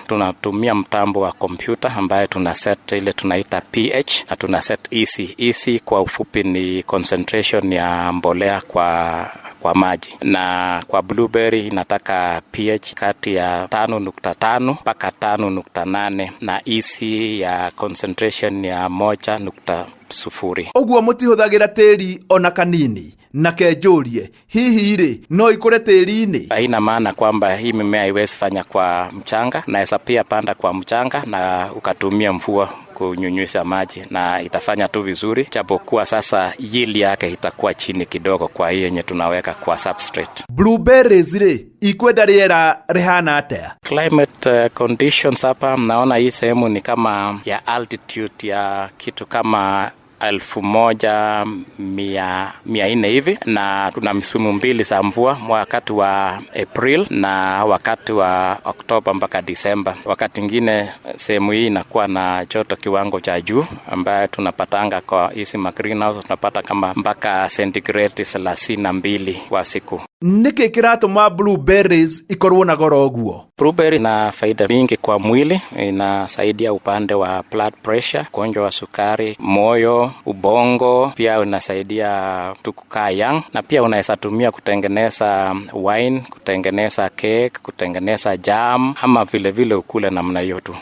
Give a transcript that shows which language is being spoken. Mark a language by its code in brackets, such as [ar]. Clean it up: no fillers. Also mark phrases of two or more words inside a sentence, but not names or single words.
[sw] Tunatumia mtambo wa kompyuta ambaye tuna set ile tunaita pH na tuna set EC. EC kwa ufupi ni concentration ya mbolea kwa maji, na kwa blueberry inataka pH kati ya 5.5 mpaka 5.8 na EC ya concentration ya 1.0. [ki] Oguo mutihuthagira tiri ona kanini na kenjurie hihi ri no ikure tiri-ini? [sw] Haina maana kwamba hii mimea haiwezi fanya kwa mchanga, na esa pia panda kwa mchanga na ukatumia mvua kunyunyuza maji na itafanya tu vizuri, japokuwa sasa yield yake itakuwa chini kidogo kwa hiyo yenye tunaweka kwa substrate. [ki] Blueberries ri ikwenda riera rihana atia? [en] Climate conditions [sw] hapa mnaona hii sehemu ni kama ya altitude ya kitu kama 1400 hivi, na tuna misimu mbili za mvua, wakati wa April na wakati wa Oktoba mpaka Disemba. Wakati mwingine sehemu hii inakuwa na joto kiwango cha juu ambayo tunapatanga kwa hizi greenhouse, tunapata kama mpaka centigrade 32 kwa siku. [ki] niki kiratuma blueberries ikorwo na goro uguo? [sw] Blueberry na faida mingi kwa mwili, inasaidia upande wa [en] blood pressure, [sw] ugonjwa wa sukari, moyo, ubongo, pia unasaidia tukukaa young, na pia unaweza tumia kutengeneza wine, kutengeneza cake, kutengeneza jam, ama vile vile ukule namna hiyo tu.